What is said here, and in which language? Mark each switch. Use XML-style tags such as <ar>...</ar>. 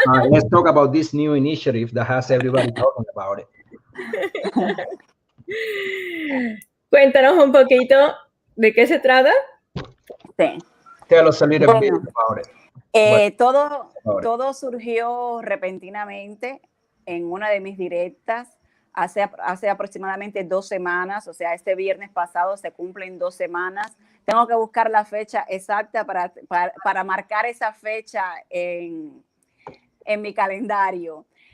<en>Let's talk about this new initiative that has everybody talking about it.</en> <es>Cuéntanos un poquito de qué se trata. Sí.</es> <en>Tell us a little bit about it.</en> <es>Todo surgió repentinamente en una de mis directas hace aproximadamente 2 semanas, o sea, este viernes pasado se cumplen 2 semanas. Tengo que buscar la fecha exacta para marcar esa fecha en mi calendario.</es>